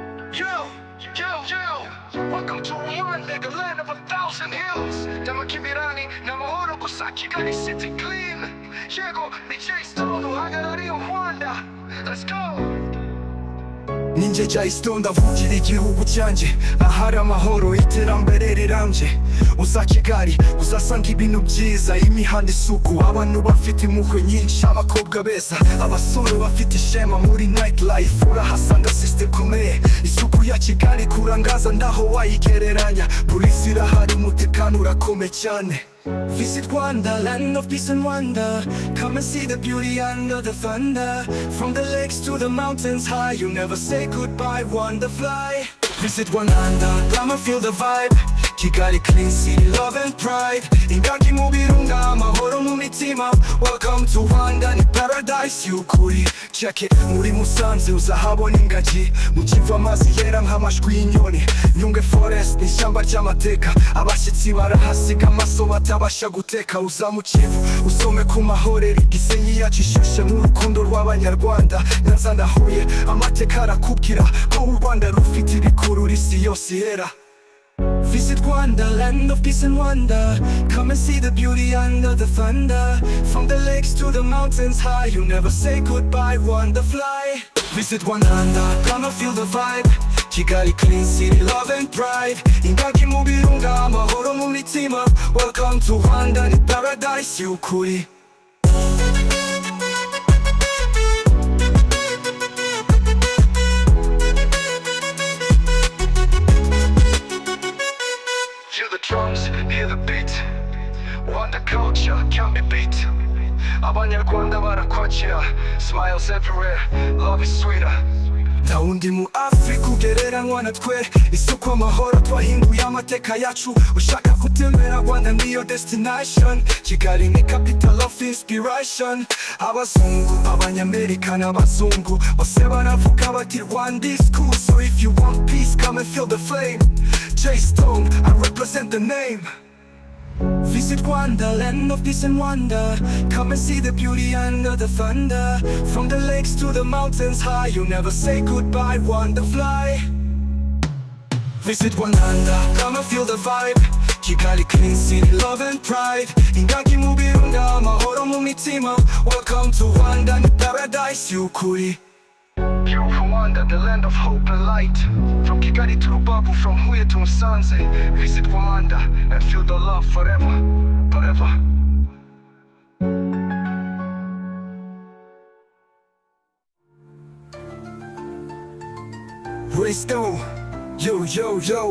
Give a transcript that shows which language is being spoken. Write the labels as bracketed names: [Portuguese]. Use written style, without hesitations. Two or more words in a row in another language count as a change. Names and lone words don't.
[English] Yo, welcome to Rwanda, the land of 1,000 hills. [Kinyarwanda] Damakibirani na mahoro gusa Kigali [English] city clean. [Kinyarwanda] Yego ni Jay Stone uhagarariye Rwanda. [English] Let's go. [Kinyarwanda] Ninjye Jay Stone ndavugira igihugu cyanjye, ahari amahoro iterambere rirambye. Uza Kigali uzasanga ibintu byiza, imihanda isuku, abantu bafite impuhwe nyinshi, abakobwa beza, abasore bafite ishema muri [English] night life. [Kinyarwanda] Urahasanga system ikomeye, isuku ya Kigali kurangaza ndaho wayigereranya. Polisi irahari, umutekano urakomeye cyane. [English] Visit Rwanda, land of peace and wonder. Come and see the beauty under the thunder. From the lakes to the mountains high, you never say goodbye, Rwanda fly. Visit Rwanda, come and feel the vibe. Kigali clean city, love and pride. [Kinyarwanda] Ingagi mu birunga, amahoro mu mitima. [English] Welcome to Rwanda, [Kinyarwanda] ni paradise y'ukuri. [English] Check it, [Kinyarwanda] muri Musanze uzahabona ingagi. Mu Kivu amazi yera nk'amashwi y'inyoni. Nyungwe forest ni ishyamba ry'amateka. Abashyitsi barahasiga amaso batabasha guteka. Uza mu Kivu usome ku mahorero, Gisenyi yacu ishyushye mu rukundo rw'abanyarwanda. Nyanza na Huye amateka arakubwira ko u Rwanda rufite ibikurura isi yose ihera. [English] Visit Rwanda, land of peace and wonder. Come and see the beauty under the thunder. From the lakes to the mountains high, you never say goodbye, Rwanda fly. Visit Rwanda, come and feel the vibe. Kigali clean city, love and pride. [Kinyarwanda] Ingagi mu birunga, amahoro mu mitima. [English] Welcome to Rwanda, [Kinyarwanda] ni paradise y'ukuri. [English] Feel the drums, hear the beat. Rwanda culture can't be beat. [Kinyarwanda] Abanyarwanda barakwakira, [English] smiles everywhere, love is sweeter. [Kinyarwanda] Nta wundi mu Afrika ugereranywa na twe, isuku amahoro twahinduye amateka yacu. Ushaka gutembera Rwanda niyo destination. [English] Kigali ni capital of inspiration. [Kinyarwanda] Abazungu, abanyamerika n'abazungu bose baravuga bati [English] Rwanda is cool. So if you want peace, come and feel the flame. Jay Stone, I represent the name. Visit Rwanda, land of peace and wonder. Come and see the beauty under the thunder. From the lakes to the mountains high, you never say goodbye, Rwanda fly. Visit Rwanda, come and feel the vibe. Kigali clean city, love and pride. [Kinyarwanda] Ingagi mu birunga, amahoro mu mitima. [English] Welcome to Rwanda, [Kinyarwanda] ni paradise y'ukuri. [English] Beautiful Rwanda, the land of hope and light. From Kigali to Rubavu, from Huye to Musanze. Visit Rwanda and feel the love forever, forever. Let's go, yo.